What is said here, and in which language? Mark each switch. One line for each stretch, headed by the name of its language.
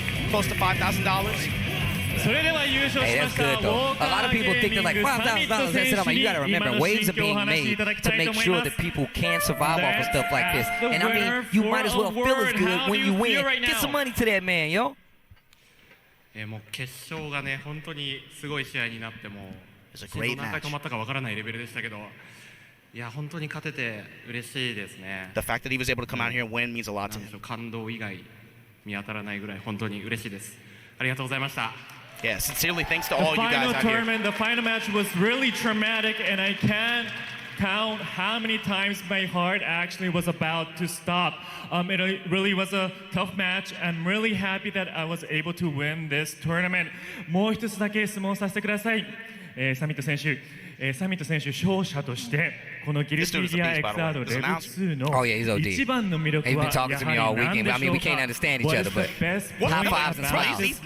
English: Close to $5,000. Hey, that's good, though. A lot of people think they're like, $5,000. That's it. I'm like, you got to remember, waves are being made to make sure that people can survive off of stuff like this. And I mean, you might as well feel as good when you win. Get some money to that man, yo.
Japanese: もう決勝がね、本当にすごい試合になっても、心臓何回止まったかわからないレベルでしたけど、いや本当に勝てて嬉しいですね。
English: The fact that he was able to come out here and win means a lot to him.
Japanese: 感動以外見当たらないぐらい本当に嬉しいです。ありがとうございました。
English: Yeah, sincerely thanks to all you guys out here. The final match was really traumatic, and I can't count how many times my heart actually was about to stop. It really was a tough match. I'm really happy that I was able to win this tournament.
Japanese: もう一つだけ質問させてください。サミット選手、勝者としてこのギルティギア XR レベル2の一番の魅力はやはり何でしょうか。
English: I mean, we can't understand each other, but high fives and smiles.